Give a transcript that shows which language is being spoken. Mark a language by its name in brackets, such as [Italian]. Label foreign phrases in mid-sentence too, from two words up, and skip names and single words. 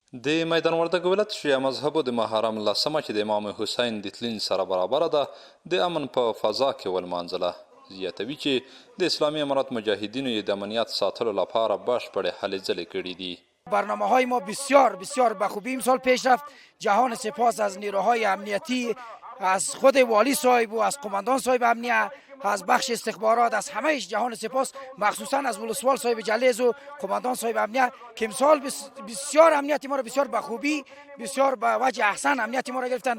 [Pashto] د میدان وردګ ولایت شیعه مذهبو د محرم لسمه چې د امام حسین د تلین سره برابره ده د امن په فضا کې ولمانځله. زیاتوي چې د اسلامي امارات مجاهدینو یې د امنیت ساتلو لپاره بشپړې هلې ځلې کړي دي. [Persian] برنامه های ما بسیار بسیار به خوبی امسال پیش رفت. جهان سپاس از نیروهای امنیتی، از خود والی صاحب و از قماندان صاحب امنیه، از بخش استخبارات، از همهش جهان سپاس، مخصوصا از ولسوال صاحب جلیز و قماندان صاحب امنیه که امسال بسیار امنیت ما را بسیار به خوبی، بسیار به وجه احسن امنیت ما را گرفتن.